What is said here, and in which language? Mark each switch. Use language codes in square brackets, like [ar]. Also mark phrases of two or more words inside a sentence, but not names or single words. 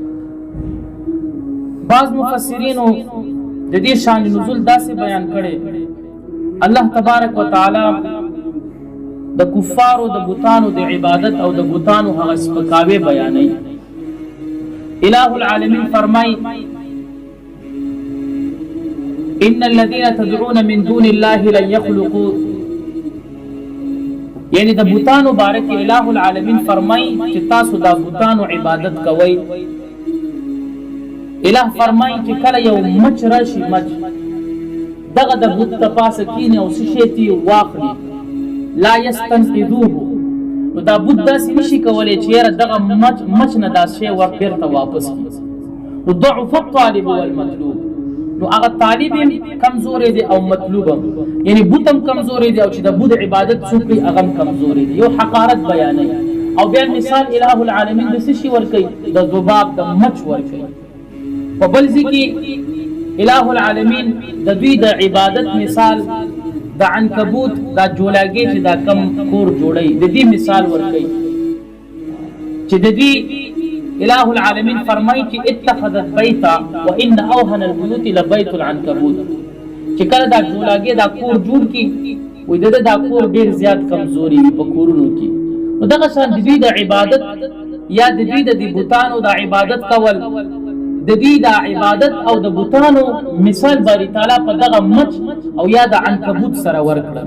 [ps] بعض مفسرینو د دې شان نزول داسې بیان کړي الله تبارک وتعالى د کفارو د بوتانو د عبادت او د بوتانو هغه سپکاوي بیانوي. الہ العالمین فرمای [ar] ان الذين تدعون من دون الله لن يخلقوا، [ps] یعنی د بوتانو بارک الہ العالمین فرمای چې تاسو د بوتانو عبادت کوئ. الہ فرمای چې کله یو مچ راشي مچ دغه د بوت تپاسه کینه او شیتی واخلي [ar] لا یستنقذوه، [ps] نو دا بوت داسې نشي کولی چې یاره دغه مچ نه دا شی ور بیرته واپس کړي. [ar] نو ضعف الطالب والمطلوب، [ps] نو هغه طالب کمزوري دی او مطلوب یعنی بوتم کمزوري دی او چې د بوت عبادت څوک هغه کمزوري دی. یو حقارت بیانوي او بیا مثال الہ العالمین د څه شي ورکوي د ذباب د مچ ورکوي. په بل ځکه الہ العالمین د دوی د عبادت مثال د عنکبوت دا جولاګي چې دا کم کور جوړي د دې مثال ورکوي چې د دې الہ العالمین فرمایي چې [ar] اتخذت بیتا وان اوهن البيوت لبيت العنكبوت، [ps] چې کله دا جولاګي دا کور جوړ کی وې دا کور ډیر زیات کمزوري په کورونو کې. نو دغه شان د دې د عبادت یا د دې د بوتانو د عبادت کول د دې د عبادت او د بوتانو مثال باری تعالی په دغه مچ او یا د عنکبوت سره ورکړل.